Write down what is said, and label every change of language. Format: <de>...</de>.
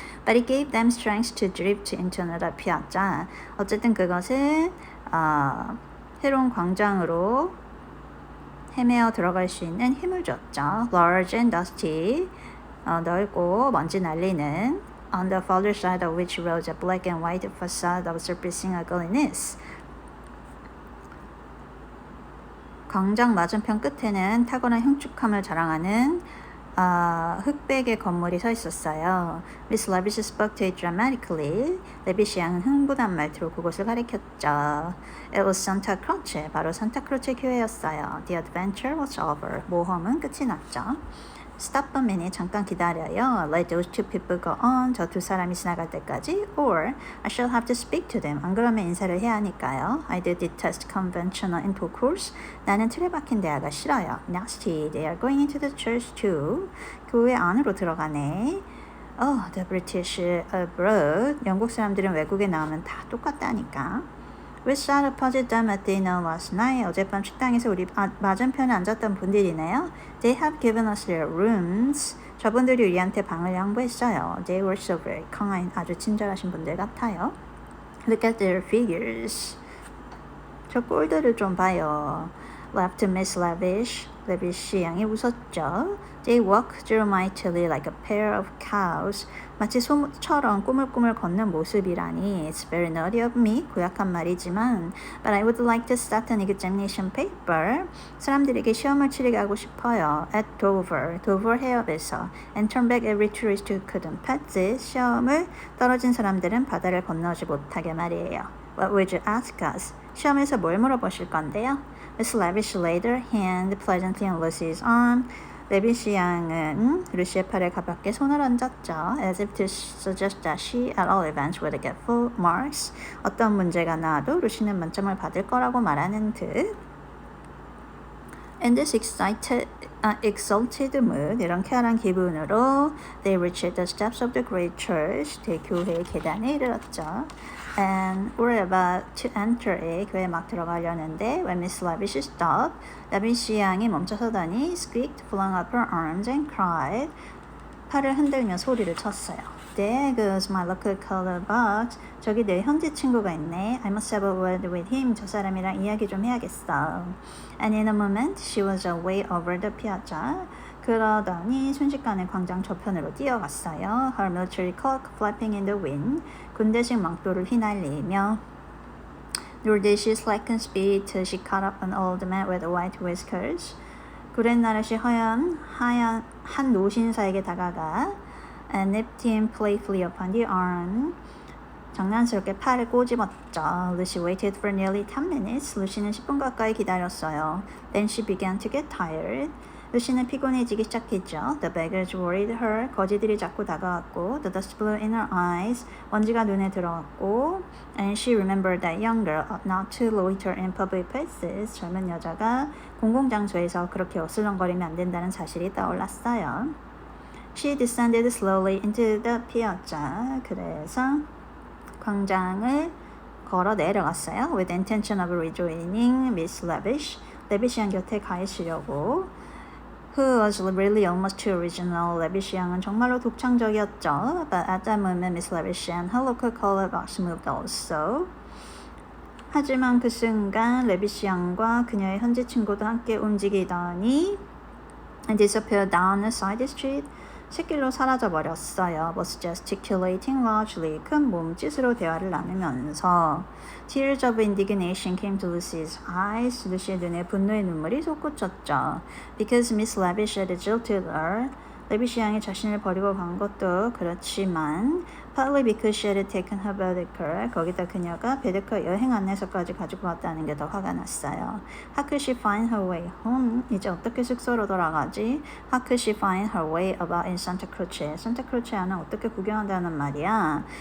<en>But it gave them strength to drift into another piazza.</en> <ko>어쨌든 그것은 새로운 광장으로 헤매어 들어갈 수 있는 힘을 줬죠.</ko> <en>Large and dusty,</en> <ko>넓고 먼지 날리는</ko> <en>on the farther side of which rose a black and white facade of surpassing ugliness.</en> <ko>광장 맞은편 끝에는 탁월한 흉측함을 자랑하는 흑백의 건물이 서 있었어요.</ko> <en>Miss Lavish spoke to it dramatically.</en> <ko>레비시 양은 흥분한 말투로 그곳을 가리켰죠.</ko> <en>It was Santa Croce,</en> <ko>바로 산타크로체 교회였어요.</ko> <en>The adventure was over.</en> <ko>모험은 끝이 났죠.</ko> <en>Stop a minute,</en> <ko>잠깐 기다려요.</ko> <en>Let those two people go on.</en> <ko>저 두 사람이 지나갈 때까지.</ko> <en>Or I shall have to speak to them.</en> <ko>안 그러면 인사를 해야 하니까요.</ko> <en>I do detest conventional intercourse.</en> <ko>나는 틀에 박힌 대화가 싫어요.</ko> <en>Nasty. They are going into the church too.</en> <ko>교회 안으로 들어가네.</ko> <en>Oh, the British abroad.</en> <ko>영국 사람들은 외국에 나오면 다 똑같다니까.</ko> <en>We sat opposite them at dinner last night.</en> <ko>어젯밤 식당에서 우리 맞은편에 앉았던 분들이네요.</ko> <en>They have given us their rooms.</en> <ko>저분들이 우리한테 방을 양보했어요.</ko> <en>They were so very kind.</en> <ko>아주 친절하신 분들 같아요.</ko> <en>Look at their figures.</en> <ko>저 꼴들을 좀 봐요.</ko> <en>Laughed Miss Lavish.</en> <ko>레비시 양이 웃었죠.</ko> <en>They walk through mightily like a pair of cows.</en> <ko>마치 소처럼 꾸물꾸물 걷는 모습이라니.</ko> <en>It's very naughty of me.</en> <ko>고약한 말이지만</ko> <en>But I would like to start an examination paper.</en> <ko>사람들에게 시험을 치르게 하고 싶어요.</ko> <en>At Dover.</en> <ko>도버 해협에서.</ko> <en>And turn back every tourist who couldn't pass it.</en> <ko>시험을 떨어진 사람들은 바다를 건너지 못하게 말이에요.</ko> <en>What would you ask us?</en> <ko>시험에서 뭘 물어보실 건데요?</ko> <en>Miss Lavish laid her hand pleasantly on Lucy's arm.</en> <ko>레비시 양은 루시의 팔에 가볍게 손을 얹었죠.</ko> <en>As if to suggest that she, at all events, would get full marks.</en> <ko>어떤 문제가 나와도 루시는 만점을 받을 거라고 말하는 듯.</ko> <en>In this exalted mood,</en> <ko>이런 쾌활한 기분으로</ko> <en>they reached the steps of the great church,</en> <ko>대교회의 계단에 이르렀죠.</ko> <en>And were about to enter it,</en> <ko>교회에 막 들어가려는데</ko> <en>when Miss Lavish stopped,</en> <ko>라비시 양이 멈춰서더니</ko> <en>squeaked, flung up her arms and cried.</en> <ko>팔을 흔들며 소리를 쳤어요.</ko> <en>There goes my local color box.</en> <ko>저기 내 현지 친구가 있네.</ko> <en>I must have a word with him.</en> <ko>저 사람이랑 이야기 좀 해야겠어.</ko> <en>And in a moment, she was away over the piazza.</en> <ko>그러더니 순식간에 광장 저편으로 뛰어갔어요.</ko> <en>Her military cloak flapping in the wind.</en> <ko>군대식 망토를 휘날리며</ko> <en>Nor did she slacken speed till she caught up an old man with white whiskers.</en> <ko>구렛나룻이 하얀 한 노신사에게 다가가</ko> <en>and nipped him playfully upon the arm.</en> <ko>장난스럽게 팔을 꼬집었죠.</ko> <en>Lucy waited for nearly 10 minutes.</en> <ko>루시는 10분 가까이 기다렸어요.</ko> <en>Then she began to get tired.</en> <ko>루시는 피곤해지기 시작했죠.</ko> <en>The beggars worried her.</en> <ko>거지들이 자꾸 다가왔고,</ko> <en>the dust blew in her eyes.</en> <ko>먼지가 눈에 들어왔고,</ko> <en>and she remembered that young girl ought not to loiter in public places.</en> <ko>젊은 여자가 공공장소에서 그렇게 어슬렁거리면 안 된다는 사실이 떠올랐어요.</ko> <en>She descended slowly into the piazza.</en> <ko>그래서 광장을 걸어 내려갔어요.</ko> <en>With the intention of rejoining Miss Lavish.</en> <ko>레비시 양 곁에 가 있으려고.</ko> <en>Who was really almost too original.</en> <ko>레비시 양은 정말로 독창적이었죠.</ko> <en>But at that moment, Miss Lavish and her local color box moved also.</en> <ko>하지만 그 순간 레비시 양과 그녀의 현지 친구도 함께 움직이더니</ko> <en>and disappeared down a side street.</en> <ko>쇳길로 사라져 버렸어요.</ko> <en>Was gesticulating largely.</en> <ko>큰 몸짓으로 대화를 나누면서</ko> <en>Tears of indignation came to Lucy's eyes.</en> <ko>루시의 눈에 분노의 눈물이 솟구쳤죠.</ko> <en>Because Miss Lavish had jilted her.</en> <ko>레비시 양이 자신을 버리고 간 것도 그렇지만</ko> <en>partly because she had taken her Baedeker.</en> <ko>거기다 그녀가 베데커 여행 안내서까지 가지고 왔다는 게 더 화가 났어요.</ko> <en>How could she find her way home?</en> <ko>이제 어떻게 숙소로 돌아가지?</ko> <en>How could she find her way about in Santa Croce?</en> <ko>산타 크로체 안을 어떻게 구경한다는 말이야?</ko>